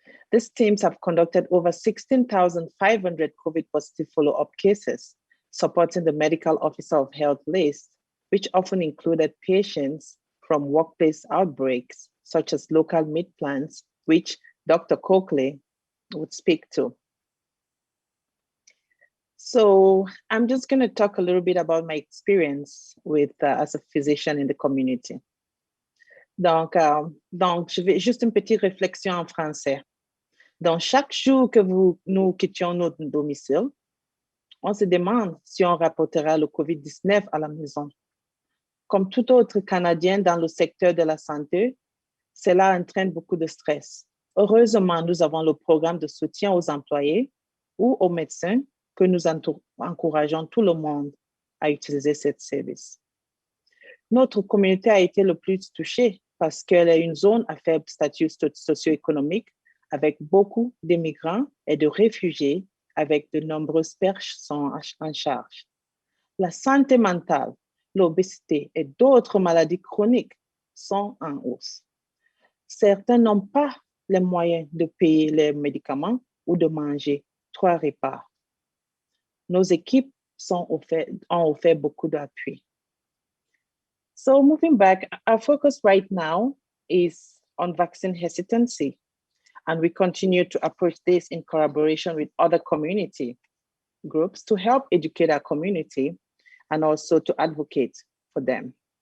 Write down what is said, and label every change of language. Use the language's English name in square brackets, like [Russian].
[English] These teams have conducted over 16,500 COVID positive follow-up cases, supporting the medical officer of health list, which often included patients from workplace outbreaks, such as local meat plants, which Dr. Coakley would speak to. So I'm just going to talk a little bit about my experience with as a physician in the community. [French] Donc, je vais juste une petite réflexion en français. Donc, chaque jour que nous quittions notre domicile, on se demande si on rapportera le COVID-19 à la maison. Comme tout autre Canadien dans le secteur de la santé, cela entraîne beaucoup de stress. Heureusement, nous avons le programme de soutien aux employés ou aux médecins que nous encourageons tout le monde à utiliser ce service. Notre communauté a été le plus touchée parce qu'elle est une zone à faible statut socio-économique avec beaucoup d'immigrants et de réfugiés avec de nombreuses perches sont en charge. La santé mentale, l'obésité et d'autres maladies chroniques sont en hausse. Certains n'ont pas les moyens de payer les médicaments ou de manger 3 repas. Nos équipes ont offert beaucoup d'appui. [English] So moving back, our focus right now is on vaccine hesitancy, and we continue to approach this in collaboration with other community groups to help educate our community and also to advocate for them.